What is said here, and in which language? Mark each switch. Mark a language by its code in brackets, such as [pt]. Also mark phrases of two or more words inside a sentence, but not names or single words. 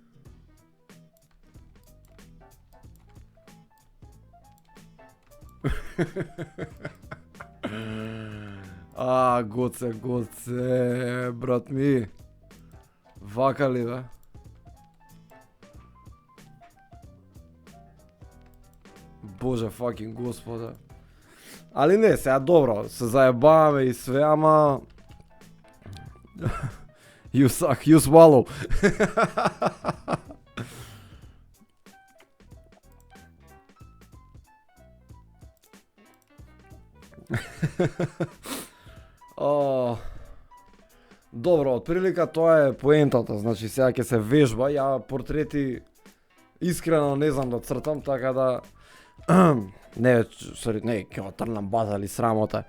[mk] Гоце, брат ми. Вака ли, бе? Боже, факин господе. Али не, сега добро, се заебаваме и све, ама... [en] You suck, you swallow. [mk] Добро, отприлика тоа е поентата, значи сега ќе се вежба, ја портрети искрено не знам да цртам, така да не, ќе го трнам база или срамота.